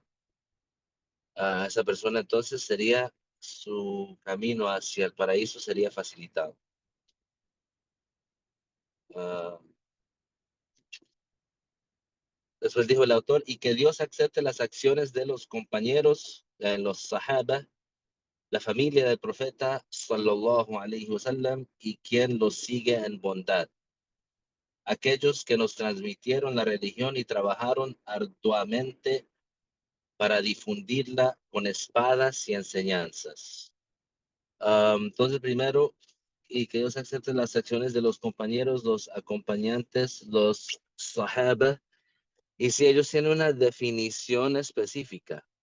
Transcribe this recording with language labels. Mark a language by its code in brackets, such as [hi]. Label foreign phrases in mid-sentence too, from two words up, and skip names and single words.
[es] Esa persona entonces sería su camino hacia el paraíso sería facilitado. Ah, Después dijo el autor, y que Dios acepte las acciones de los compañeros, los sahaba, la familia del profeta, [ar] صلى الله عليه وسلم, [es] y quien los sigue en bondad. Aquellos que nos transmitieron la religión y trabajaron arduamente para difundirla con espadas y enseñanzas. Entonces, primero, y que Dios acepte las acciones de los compañeros, los acompañantes, los sahaba, y si ellos tienen una definición específica.